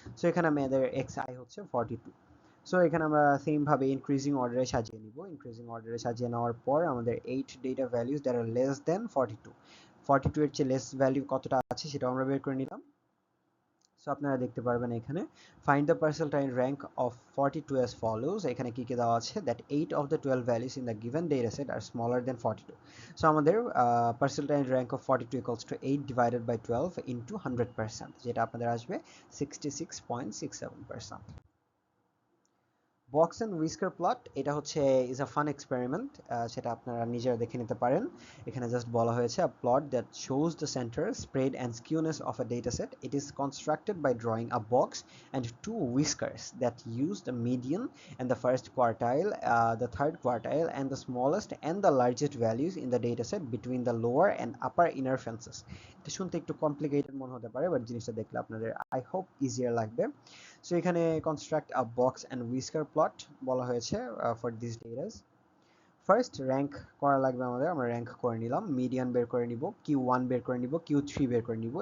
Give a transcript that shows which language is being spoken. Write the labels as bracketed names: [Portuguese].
[Bangla] So এখানে আমাদের xi হচ্ছে 42। সো এখানে আমরা সেম ভাবে ইনক্রিজিং অর্ডারে সাজিয়ে নিব। ইনক্রিজিং অর্ডারে সাজিয়ে নেওয়ার পর আমাদের 8 [English] Data values that are less than 42। [Bangla] 42 এর চেয়ে লেস ভ্যালু কতটা আছে সেটা আমরা বের করে নিলাম। সো আপনারা দেখতে পারবেন এখানে [English] Find the percentile rank of 42 as follows। [Bangla] এখানে কি কি দেওয়া আছে, [English] That 8 of the 12 values in the given dataset are smaller than 42. So আমাদের percentile rank of 42 equals to 8 divided by 12 into 100%, [Bangla] যেটা আপনাদের আসবে [English] 66.67%। [Bangla] বক্স অ্যান্ড হুইস্কার প্লট, এটা হচ্ছে [English] is a fun experiment, [Bangla] সেটা আপনারা নিজেরা দেখে নিতে পারেন। এখানে জাস্ট বলা হয়েছে [English] a plot that shows the center, spread and skewness of a dataset. It is constructed by drawing a box and two whiskers that use the median and the first quartile, the third quartile and the smallest and the largest values in the dataset between the lower and upper inner fences. [Bangla] এটা শুনতে একটু complicated মনে হতে পারে, but জিনিসটা দেখলে আপনাদের [English] I hope easier [Bangla] লাগবে। [English] so এখানে construct a box and whisker plot [Bangla] বলা হয়েছে [English] For this datas. [Bangla] ফার্স্ট র্যাঙ্ক করা লাগবে আমাদের, আমরা র্যাঙ্ক করে নিলাম, মিডিয়ান বের করে নিব, Q1 বের করে নিব, Q3 বের করে নিব।